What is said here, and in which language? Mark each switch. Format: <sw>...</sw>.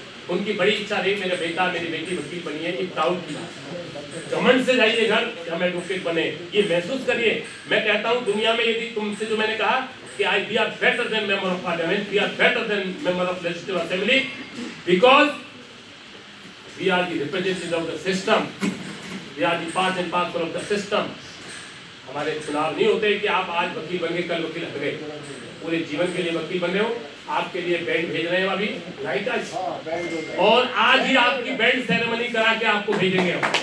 <hi>उनकी बड़ी इच्छा रही मेरा बेटा मेरी बेटी वकील बनी है, एक प्राउड की बात। घमंड से जाइए घर कि हम एडवोकेट बने, ये महसूस करिए। मैं कहता हूँ दुनिया में यदि तुमसे जो मैंने कहा कि</hi> <en>We are better than member of parliament, we are better than member of legislative assembly, because We are the representatives of the system. We are the part and parcel of the system.</en> <hi>हमारे चुनाव नहीं होते कि आप आज वकील बन गए कल वकील हट गए, पूरे जीवन के लिए वकील बन रहे हो। आपके लिए बैंड भेज रहे हैं अभी लाइटर्स, और आज ही आपकी बैंड सेरेमनी करा के आपको भेजेंगे हम।</hi>